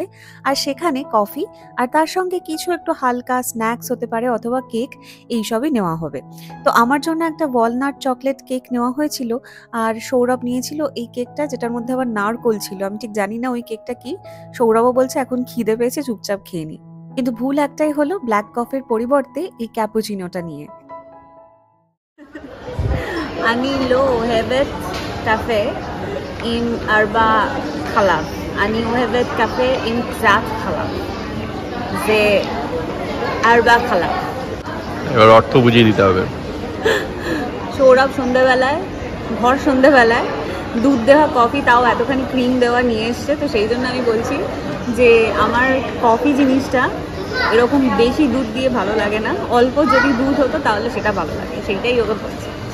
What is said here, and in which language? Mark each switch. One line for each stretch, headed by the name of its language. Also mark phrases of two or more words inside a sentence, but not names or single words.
Bangla: আর সেখানে কফি আর তার সঙ্গে কিছু একটু হালকা স্ন্যাক্স হতে পারে অথবা কেক, এইসবই নেওয়া হবে। তো আমার জন্য একটা
English: walnut chocolate cake
Bangla: নেওয়া হয়েছিল আর সৌরভ নিয়েছিল এই কেকটা যেটার মধ্যে আবার নারকোল ছিল। আমি ঠিক জানি না ওই কেকটা কি। সৌরভও বলছে এখন খিদে পেয়েছে, চুপচাপ খেয়ে নি। কিন্তু ভুল একটাই হলো,
English: black coffee
Bangla: পরিবর্তে এই ক্যাপুচিনোটা নিয়ে।
Hebrew: אני לא אוהבת קפה עם הרבה חלב. אני אוהבת קפה עם קצת חלב. זה הרבה חלב.
Bangla: এবার অর্থ বুঝিয়ে দিতে হবে। সৌরভ সন্ধ্যাবেলায় ভর সন্ধ্যাবেলায় দুধ দেওয়া কফি, তাও এতখানি ক্রিম দেওয়া নিয়ে এসছে। তো সেই জন্য আমি বলছি যে আমার কফি জিনিসটা এরকম বেশি দুধ দিয়ে ভালো লাগে না, অল্প যদি দুধ হতো তাহলে সেটা ভালো লাগে, সেইটাই ওকে বলছি।